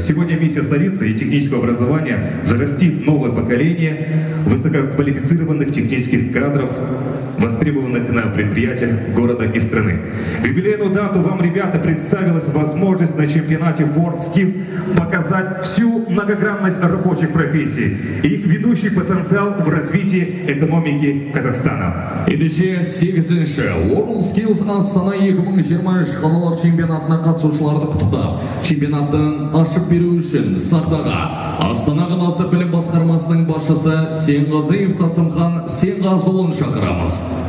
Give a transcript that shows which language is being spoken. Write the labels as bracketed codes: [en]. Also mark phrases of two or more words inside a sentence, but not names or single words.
[ru] Сегодня миссия столицы и технического образования – взрастить новое поколение высококвалифицированных технических кадров, востребованных на предприятиях города и страны. В юбилейную дату вам, ребята, представилась возможность на чемпионате World Skills показать всю многогранность рабочих профессий и их ведущий потенциал в развитии экономики Казахстана. [kk] Ендеше 8-ші World Skills Астана 2023 қалалық чемпионатына қатысушыларды құттықтап, чемпионаттың ашып беру үшін сахнаға Астана қаласы білім басқармасының басшысы Сенғазиев Қасымхан Сенғазыұлын шақырамыз.